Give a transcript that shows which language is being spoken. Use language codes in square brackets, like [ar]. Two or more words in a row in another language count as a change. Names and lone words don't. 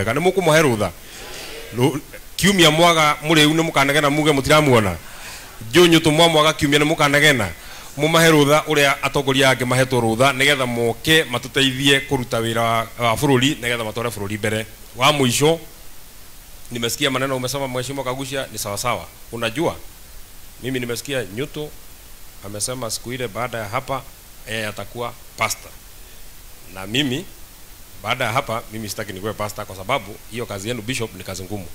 [ki] Nĩ mũkũmũhe rũtha? Kiumia mwaga mũrĩu nĩ mũkanegena muge mũtiramuona? Njunyũtũ mwaga kiumia nĩ mũkanegena? Mũmahe rũtha ũrĩa atongoria angĩ mahetwo rũtha nĩgetha moke matuteithie kũruta wĩra wa bũrũri nĩgetha matware bũrũri mbere. Wa mũico, [sw] nimesikia maneno umesema Mheshimiwa Kagucia ni sawa sawa. Unajua mimi nimesikia Nyuto amesema siku ile baada ya hapa yeye atakuwa pastor. Na mimi baada ya hapa mimi sitaki nikuwe pastor, kwa sababu hiyo kazi yenu Bishop ni kazi ngumu.